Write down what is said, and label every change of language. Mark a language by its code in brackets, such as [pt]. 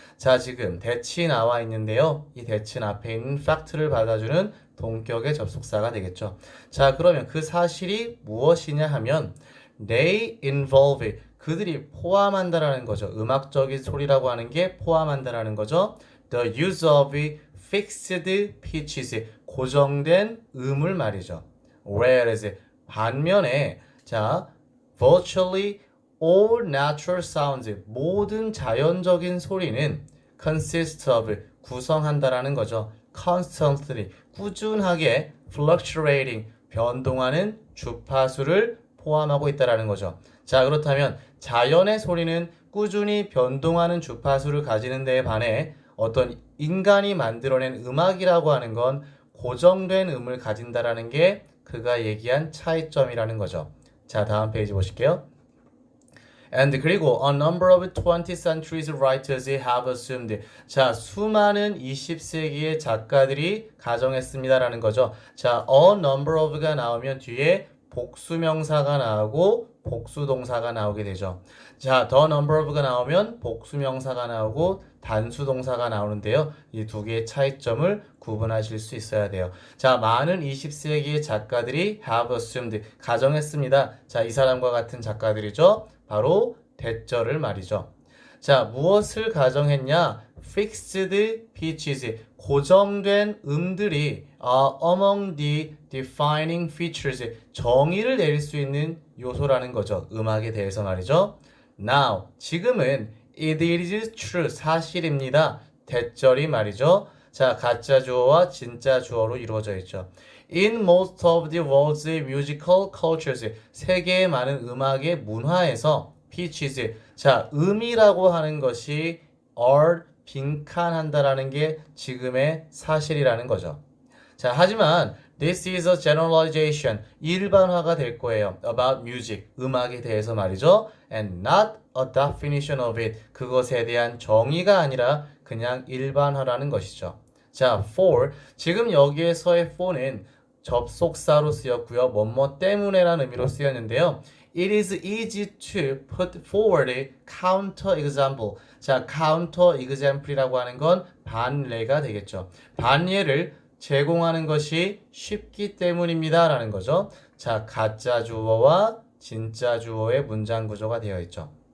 [ko] 자, 지금 대치 나와 있는데요. 이 대치 앞에 있는 fact를 받아주는 동격의 접속사가 되겠죠. 자, 그러면 그 사실이 무엇이냐 하면 [en] they involve. [ko] 그들이 포함한다라는 거죠. 음악적인 소리라고 하는 게 포함한다라는 거죠. [en] The use of fixed pitches. [ko] 고정된 음을 말이죠. Whereas 반면에 자, [en] virtually all natural sounds. [ko] 모든 자연적인 소리는 [en] consist of. [ko] 구성한다라는 거죠. constantly. 꾸준하게 fluctuating. 변동하는 주파수를 포함하고 있다라는 거죠. 자, 그렇다면 자연의 소리는 꾸준히 변동하는 주파수를 가지는 데에 반해 어떤 인간이 만들어낸 음악이라고 하는 건 고정된 음을 가진다라는 게 그가 얘기한 차이점이라는 거죠. 자, 다음 페이지 보실게요. [en] And [ko] 그리고 [en] a number of 20th century's writers have assumed. [ko] 자, 수많은 20세기의 작가들이 가정했습니다라는 거죠. 자, a number of가 나오면 뒤에 복수명사가 나오고 복수동사가 나오게 되죠. 자, the number of가 나오면 복수명사가 나오고 단수동사가 나오는데요. 이 두 개의 차이점을 구분하실 수 있어야 돼요. 자, 많은 20세기의 작가들이 [en] have assumed. [ko] 가정했습니다. 자, 이 사람과 같은 작가들이죠. 바로 대절을 말이죠. 자, 무엇을 가정했냐? [en] Fixed pitches, [ko] 고정된 음들이 [en] among the defining features, [ko] 정의를 내릴 수 있는 요소라는 거죠. 음악에 대해서 말이죠. Now, 지금은 [en] it is true, [ko] 사실입니다. 대절이 말이죠. 자, 가짜 주어와 진짜 주어로 이루어져 있죠. [en] In most of the world's musical cultures, [ko] 세계의 많은 음악의 문화에서 pitches, 자, 음이라고 하는 것이 are 빈칸한다라는 게 지금의 사실이라는 거죠. 자, 하지만 [en] this is a generalization, [ko] 일반화가 될 거예요. [en] about music, [ko] 음악에 대해서 말이죠. [en] and not a definition of it, [ko] 그것에 대한 정의가 아니라 그냥 일반화라는 것이죠. 자, for, 지금 여기에서의 for는 접속사로 쓰였고요. 뭐뭐 때문에라는 의미로 쓰였는데요. [en] It is easy to put forward a counter example. [ko] 자, counter example이라고 하는 건 반례가 되겠죠. 반예를 제공하는 것이 쉽기 때문입니다. 라는 거죠. 자, 가짜 주어와 진짜 주어의 문장 구조가 되어 있죠.